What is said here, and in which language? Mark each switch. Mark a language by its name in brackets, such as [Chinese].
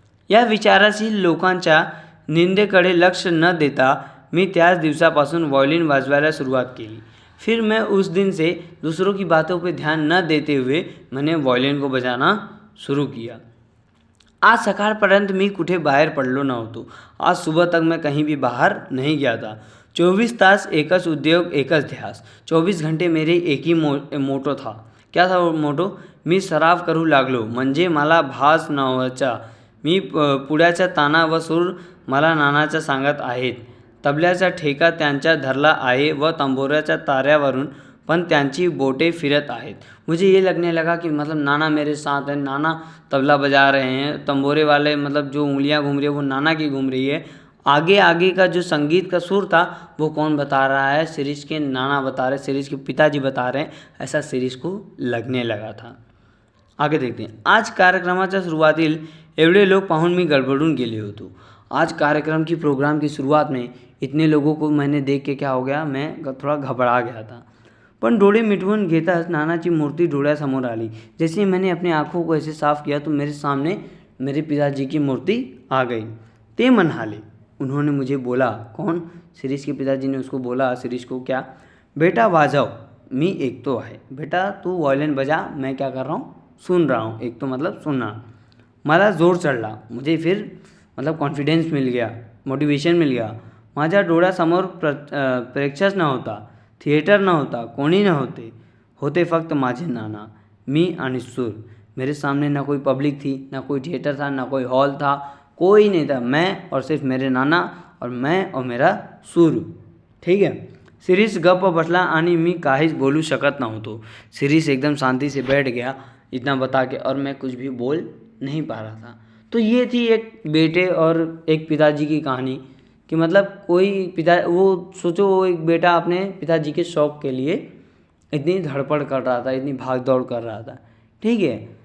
[Marathi] या विचाराशील लोकांच्या निंदेकडे लक्ष न देता मी त्याच दिवसापासून व्हायोलिन वाजवायला सुरुवात केली। [Hindi] फिर मैं उस दिन से दूसरों की बातों पर ध्यान न देते हुए मैंने व्हायोलिन को बजाना शुरू किया। [Marathi] आज सकाळपर्यंत मी कुठे बाहेर पडलो नव्हतो। [Hindi] आज सुबह तक मैं कहीं भी बाहर नहीं गया था। [Marathi] 24 तास एकच उद्योग, एकच ध्यास। [Hindi] 24 घंटे मेरे एक ही मोटो था। क्या था वो मोटो? [Marathi] मी सराव करू लागलो म्हणजे मला भास नव्हायचा। मी पुढ्याचा ताना व सूर मला नानाच्या सांगत आहेत, तबल्याचा ठेका त्यांच्या धरला आहे व तंबोऱ्याच्या ताऱ्यावरून पण त्यांची बोटे फिरत आहेत। [Hindi] मुझे ये लगने लगा कि मतलब नाना मेरे साथ है, नाना तबला बजा रहे हैं, तंबोरे वाले मतलब जो उंगलियां घूम रही है वो नाना की घूम रही है। आगे आगे का जो संगीत का सुर था वो कौन बता रहा है? शिरीष के नाना बता रहे, शिरीष के पिताजी बता रहे हैं, ऐसा शिरीष को लगने लगा था। आगे देखते हैं। [Marathi] आज कार्यक्रमाच्या सुरुवातील एवढे लोग पाहून मी गडबडून गेले होतो। [Hindi] आज कार्यक्रम की प्रोग्राम की शुरुआत में इतने लोगों को मैंने देख के क्या हो गया, मैं थोड़ा घबरा गया था। [Marathi] पण डोळे मिटवून घेताच नानाची मूर्ति डोळ्यासमोर आली। [Hindi] जैसे मैंने अपनी आँखों को ऐसे साफ किया तो मेरे सामने मेरे पिताजी की मूर्ति आ गई। [Marathi] ते म्हणाले, [Hindi] उन्होंने मुझे बोला, कौन? शिरीष के पिताजी ने उसको बोला, शिरीष को, क्या? [Marathi] बेटा वाजव, मी ऐकतो आहे। [Hindi] बेटा तू वायलिन बजा, मैं क्या कर रहा हूँ? सुन रहा हूँ। एक तो मतलब सुनना। [Marathi] मला जोर चढला, [Hindi] मुझे फिर मतलब कॉन्फिडेंस मिल गया, मोटिवेशन मिल गया। [Marathi] माझ्या डोळ्यासमोर प्रेक्षक नव्हता, थिएटर नव्हता, कोणी नव्हते, होते फक्त माझे नाना, मी आणि सूर। [Hindi] मेरे सामने ना कोई पब्लिक थी, ना कोई थिएटर था, ना कोई हॉल था, कोई नहीं था, मैं और सिर्फ मेरे नाना और मैं और मेरा सूर, ठीक है। [Marathi] शिरीष गप्प बसला आणि मी काहीच बोलू शकत नव्हतो। [Hindi] शिरीष एकदम शांति से बैठ गया इतना बता के, और मैं कुछ भी बोल नहीं पा रहा था। तो ये थी एक बेटे और एक पिताजी की कहानी कि मतलब कोई वो सोचो, वो एक बेटा अपने पिताजी के शौक़ के लिए इतनी धड़पड़ कर रहा था, इतनी भाग दौड़ कर रहा था, ठीक है।